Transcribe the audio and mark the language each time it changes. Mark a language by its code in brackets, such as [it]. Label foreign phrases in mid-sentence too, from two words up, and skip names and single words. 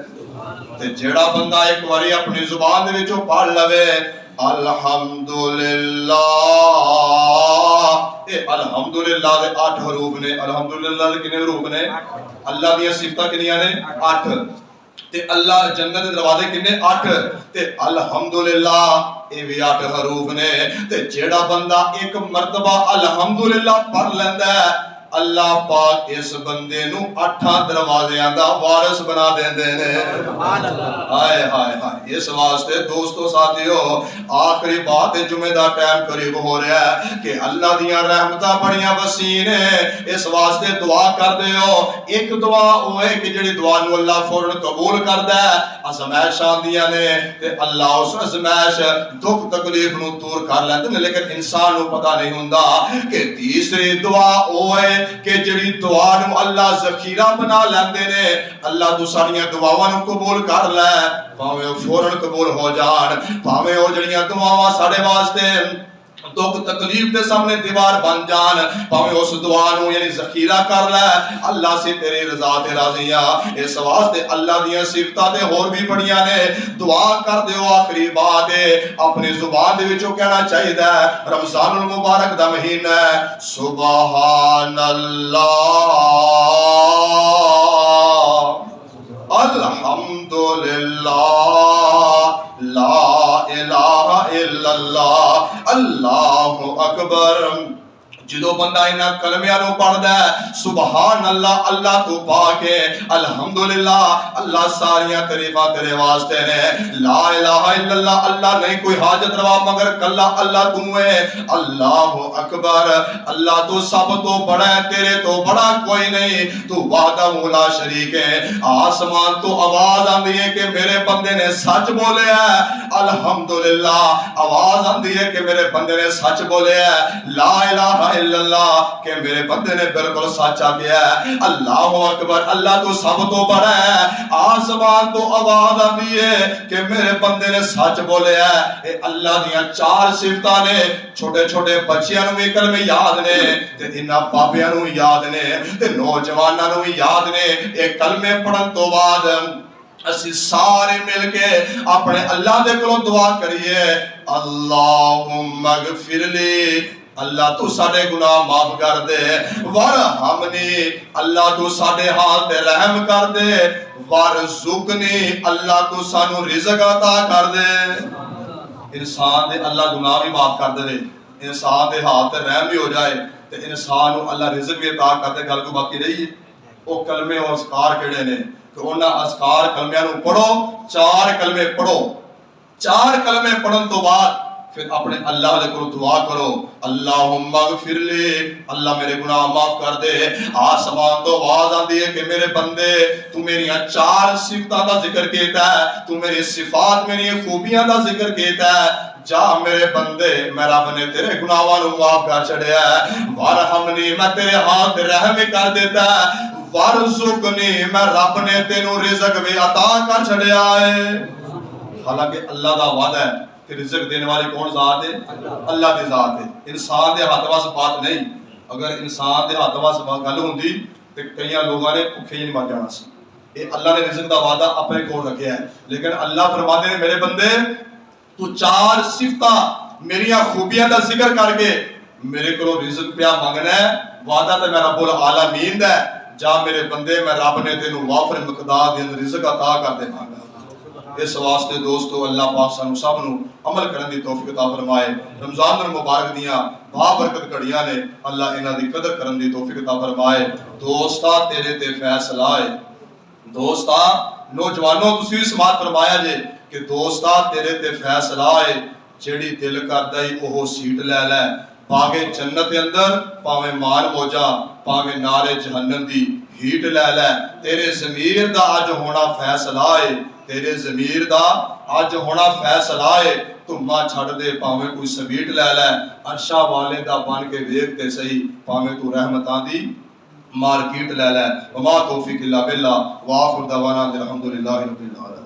[pa] تے جیڑا بندہ ایک واری اپنی زبان دے وچوں پڑھ لوے الحمدللہ اے الحمدللہ دے 8 حروف نے الحمدللہ دے کنے حروف نے اللہ دیاں صفتاں کنیاں نے 8 تے اللہ جنت دے دروازے کنے 8 تے الحمدللہ اے بھی 8 حروف نے تے جیڑا بندہ ایک مرتبہ الحمدللہ پڑھ لیندا ہے اللہ پاک اس بندے نو 8 دروازیاں دا وارث بنا دیندے نے [ar] سبحان اللہ [pa] ہائے ہائے ہائے اس واسطے دوستو ساتھیو آخری بات جمعے دا ٹائم قریب ہو رہا ہے کہ اللہ دیاں رحمتاں بڑیاں وسیع نے اس واسطے دعا کر دیو ایک دعا او ہے کہ جڑی دعا نو اللہ فوراً قبول کردا ہے ازمائش آندیاں نے تے اللہ اس ازمائش دکھ تکلیف نو دور کر لیندے نے لیکن انسان نو پتہ نہیں ہوندا کہ تیسری دعا او ہے کہ جڑی دعا نو اللہ ذخیرہ بنا لیندے نے اللہ تو ساڈیاں دعاواں نو قبول کر لے بھاویں او فوراً قبول ہو جان بھاویں او جڑیاں دعاواں ساڈے واسطے دکھ تکلیف دے سامنے دیوار بن جان بھاویں اس دعا نو یعنی ذخیرہ کر لے اللہ سے تیری رضا تے راضی ہاں اس واسطے اللہ دیاں صفتاں تے ہور بھی بڑیاں نے دعا کر دیو آخری بات ہے اپنی زبان دے وچوں کہنا چاہیے رمضان المبارک دا مہینہ ہے [ar] سبحان اللہ الحمدللہ لا الہ الا اللہ اللہ اکبر [pa] جدو بندہ انہاں کلمیاں نو پڑھدا ہے [ar] سبحان اللہ [pa] اللہ تو پاک ہے الحمدللہ اللہ ساریاں تعریفاں تیرے واسطے نے لا [ar] الہ الا اللہ [pa] اللہ نہیں کوئی حاجت روا مگر کلا اللہ تو ہے [ar] اللہ اکبر [pa] اللہ تو سب تو بڑا ہے تیرے تو بڑا کوئی نہیں تو [ar] وحدہ لا شریک [pa] ہے آسمان تو آواز آندی ہے کہ میرے بندے نے سچ بولے ہے الحمدللہ آواز آندی ہے کہ میرے بندے نے سچ بولے ہے [ar] لا الہ الا اللہ [pa] کہ میرے بندے نے بالکل سچ آکھیا ہے، [ar] اللہ اکبر، [pa] اللہ تو سب تو بڑا ہے، آسمان تو آواز آتی ہے کہ میرے بندے نے سچ بولیا ہے۔ اے اللہ دیاں 4 صفتاں نے، چھوٹے چھوٹے بچیاں نوں بھی کلمے یاد نے تے انہاں بابیاں نوں بھی یاد نے تے نوجواناں نوں بھی یاد نے۔ اے کلمے پڑھن تو بعد اسی سارے مل کے اپنے اللہ دے کولوں دعا کریے، [ar] اللہم اغفر لی، [pa] اللہ تو ساڈے گناہ معاف کر دے، ورحمنی، اللہ تو ساڈے حال تے رحم کر دے، وارزقنی، اللہ تو سانو رزق عطا کر دے۔ انسان دے اللہ گناہ بھی معاف کر دے، انسان دے حال تے رحم بھی ہو جائے تے انسان نو اللہ رزق بھی عطا کر دے، گل کو باقی رہی ہے۔ وہ کلمے اور اذکار کیڑے نے کہ انہاں اذکار کلمیاں نو پڑھو، 4 کلمے پڑھو، 4 کلمے پڑھن تو بعد پھر اپنے اللہ دے کولوں دعا کرو، [ar] اللہم اغفر لی، [pa] اللہ میرے گناہ معاف کر دے۔ آسمان تو آواز آندی ہے کہ میرے بندے تو میری 4 صفتاں دا ذکر کیتا ہے، تو میری صفات، میری خوبیاں دا ذکر کیتا ہے، جا میرے بندے میں رب نے تیرے گناہاں نو معاف کر چھڑیا ہے، وارحمنی، میں تیرے ہاتھ رحم کر دیتا ہے، وارزقنی، میں رب نے تینوں رزق بھی عطا کر چھڑیا ہے۔ حالانکہ اللہ دا وعدہ ہے کہ رزق دینے والی کون ذات ہے؟ اللہ دی ذات ہے، انسان دے ہاتھ واس بات نہیں۔ اگر انسان دے ہاتھ واس گل ہوندی تے کئی لوگاں نے بھکھے ہی نہیں مر جانا سی۔ اے اللہ نے رزق دا وعدہ اپنے کول رکھیا ہے، لیکن اللہ فرماتے ہیں میرے بندے تو 4 صفتاں میریاں خوبیاں دا ذکر کر کے میرے کولوں رزق پیا منگنا ہے، وعدہ تے میں [ar] رب العالمین [pa] دا ہے، جا میرے بندے میں رب نے تینوں وافر مقدار دے رزق عطا کر دے مانگا۔ اس واسطے دوستو اللہ پاک سانو سب نو عمل کرن دی توفیق عطا فرمائے۔ رمضان المبارک دیاں بابرکت گھڑیاں نے، اللہ انہاں دی قدر کرن دی توفیق عطا فرمائے۔ دوستا تیرے تے فیصلہ ہے، دوستا نوجوانوں تسی بھی سماعت فرمایا جے کہ دوستا تیرے تے فیصلہ ہے، جیڑی دل کردا ہی اوہ سیٹ لے لے، پاویں جنت دے اندر، پاویں مال موجا، پاویں نارے جہنم دی ہیٹ لے لے، تیرے ضمیر دا اج ہونا فیصلہ ہے، تیرے ضمیر دا اج ہونا فیصلہ ہے، تو ماں چھڑ دے پاویں کوئی سویٹ لے لے، عرشاں والے دا بن کے ویکھ تے صحیح، پاویں تو رحمتاں دی مارکیٹ لے لے۔ [ar] وما توفیق الا باللہ، وآخر دعوانا الحمدللہ رب العالمین۔